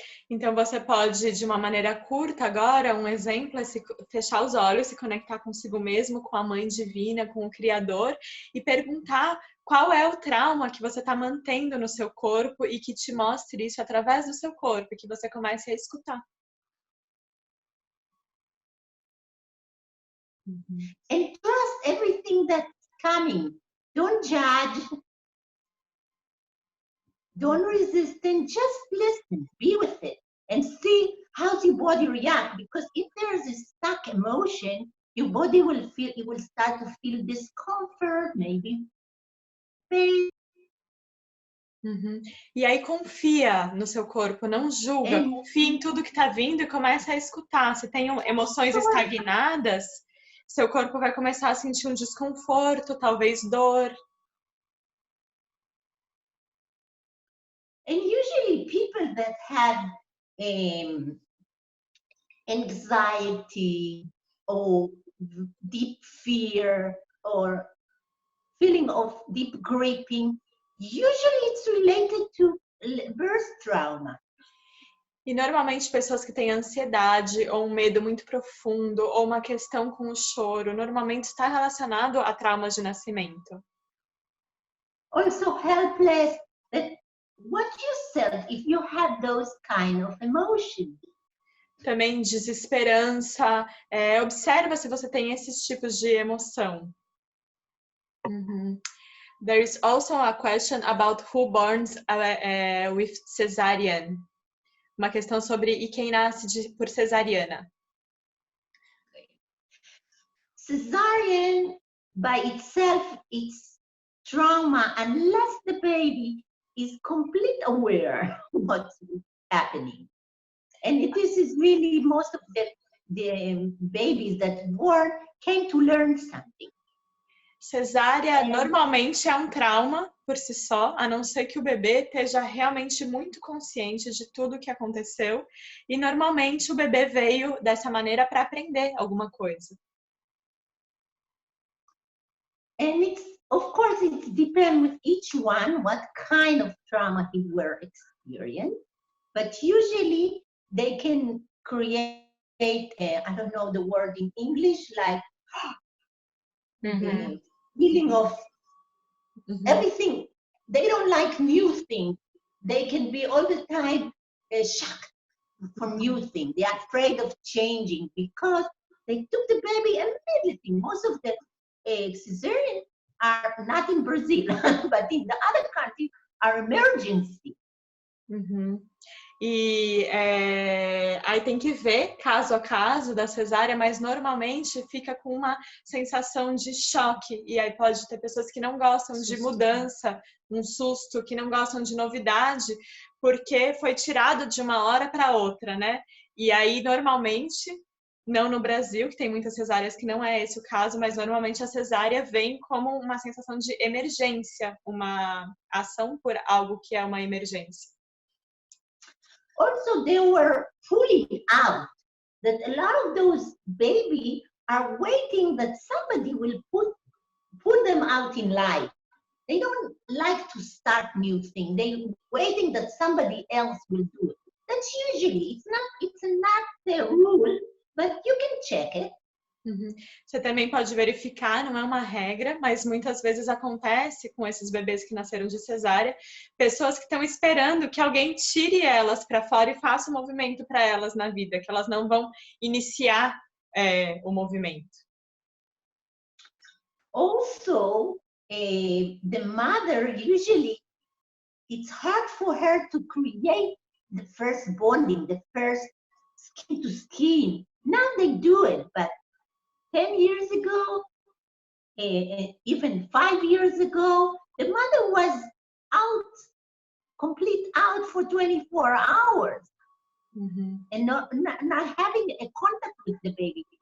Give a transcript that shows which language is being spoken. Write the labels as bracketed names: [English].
[Portuguese] Então você pode, de uma maneira curta agora, um exemplo é fechar os olhos, se conectar consigo mesmo, com a Mãe Divina, com o Criador e perguntar qual é o trauma que você está mantendo no seu corpo e que te mostre isso através do seu corpo e que você comece a escutar. [English] And trust everything that's coming. Don't judge. Don't resist, and just listen, be with it, and see how your body reacts. Because if there's a stuck emotion, your body will start to feel discomfort, maybe pain. [Portuguese] E aí confia no seu corpo, não julga, confia em tudo que está vindo e começa a escutar. Se tem emoções estagnadas, seu corpo vai começar a sentir um desconforto, talvez dor. [English] And usually people that have anxiety or deep fear or feeling of deep gripping, usually it's related to birth trauma. [Portuguese] E normalmente pessoas que têm ansiedade ou um medo muito profundo ou uma questão com o choro, normalmente está relacionado a traumas de nascimento. [English] Also helpless, watch yourself if you have those kind of emotions. [Portuguese] Também desesperança, observa se você tem esses tipos de emoção. [English] There is also a question about who borns with cesarean. [Portuguese] Uma questão sobre e quem nasce por cesariana. [English] Cesarean by itself, it's trauma unless the baby is completely aware of what's happening. And this is really most of the babies that born came to learn something. [Portuguese] Cesárea normalmente é um trauma por si só, a não ser que o bebê esteja realmente muito consciente de tudo o que aconteceu. E normalmente o bebê veio dessa maneira para aprender alguma coisa. [English] And it's, of course, it depends with each one what kind of trauma he were experiencing. But usually they can create, I don't know the word in English, like the feeling of everything. They don't like new things. They can be all the time shocked from new things. They are afraid of changing because they took the baby immediately. Most of the cesarean are not in Brazil, but in the other countries are emergency. [Portuguese] E aí tem que ver caso a caso da cesárea, mas normalmente fica com uma sensação de choque. E aí pode ter pessoas que não gostam de mudança, um susto, que não gostam de novidade, porque foi tirado de uma hora para outra, né? E aí normalmente, não no Brasil, que tem muitas cesáreas que não é esse o caso, mas normalmente a cesárea vem como uma sensação de emergência, uma ação por algo que é uma emergência. [English] Also, they were pulling out that a lot of those babies are waiting that somebody will put them out in life. They don't like to start new things. They're waiting that somebody else will do it. That's usually, it's not the rule, but you can check it. [Portuguese] Você também pode verificar, não é uma regra, mas muitas vezes acontece com esses bebês que nasceram de cesárea, pessoas que estão esperando que alguém tire elas para fora e faça um movimento para elas na vida, que elas não vão iniciar o movimento. [English] Also, the mother usually, it's hard for her to create the first bonding, the first skin to skin. Now they do it, but 10 years ago, even 5 years ago, the mother was complete out for 24 hours and not having a contact with the baby.